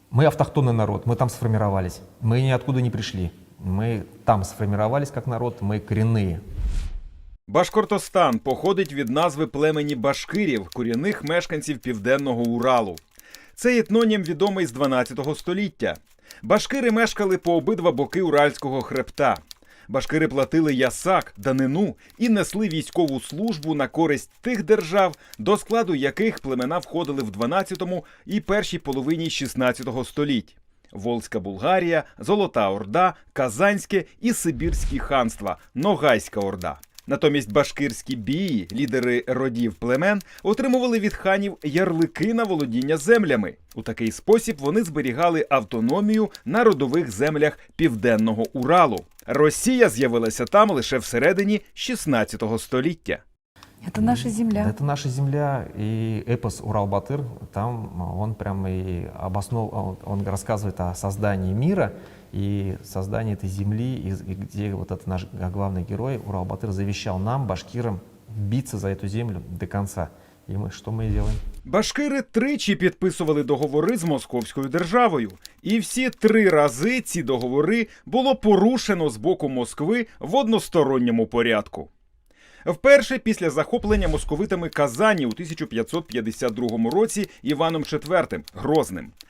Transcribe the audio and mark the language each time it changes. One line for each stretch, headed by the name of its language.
Russian: Мы автохтонный народ, мы там сформировались. Мы ниоткуда не пришли. Мы там сформировались как народ, мы коренные.
Ukrainian: Башкортостан походить від назви племені башкирів, корінних мешканців Південного Уралу. Цей етнонім відомий з 12 століття. Башкири мешкали по обидва боки Уральського хребта. Башкири платили ясак, данину і несли військову службу на користь тих держав, до складу яких племена входили в 12 і першій половині 16 століть. Волзька Булгарія, Золота Орда, Казанське і Сибірські ханства, Ногайська Орда. Натомість башкирські бії, лідери родів племен, отримували від ханів ярлики на володіння землями. У такий спосіб вони зберігали автономію на родових землях Південного Уралу. Росія з'явилася там лише всередині 16 століття.
Russian: Это наша земля. Это наша земля, и эпос «Урал-Батыр», там он прямо и он рассказывает о создании мира и создании этой земли, и где вот этот наш главный герой Урал-Батыр завещал нам, башкирам, биться за эту землю до конца.
Ukrainian: І що ми робимо? Башкири тричі підписували договори з Московською державою. І всі 3 рази ці договори було порушено з боку Москви в односторонньому порядку. Вперше після захоплення московитами Казані у 1552 році Іваном IV Грозним.